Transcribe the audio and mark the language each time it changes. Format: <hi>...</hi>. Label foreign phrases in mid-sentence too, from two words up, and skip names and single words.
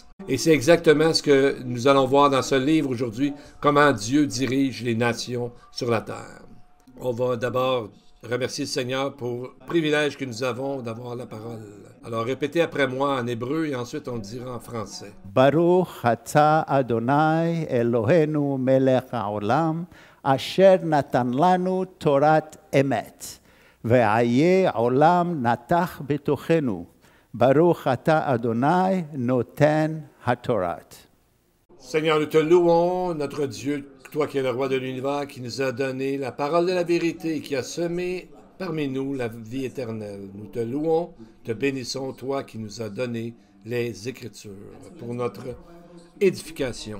<fr>Et c'est exactement ce que nous allons voir dans ce livre aujourd'hui, comment Dieu dirige les nations sur la terre. On va d'abord remercier le Seigneur pour le privilège que nous avons d'avoir la parole. Alors répétez après moi en hébreu et ensuite on le dira en français.</fr> <he>ברוך אתה אדוני אלוהינו מלך העולם אשר נתן לנו תורת אמת וחיי עולם נטע בתוכנו ברוך אתה אדוני נותן התורה.</he> <fr>Seigneur, nous te louons, notre Dieu, toi qui es le roi de l'univers, qui nous a donné la parole de la vérité et qui a semé parmi nous la vie éternelle. Nous te louons, te bénissons, toi qui nous as donné les Écritures pour notre édification.</fr>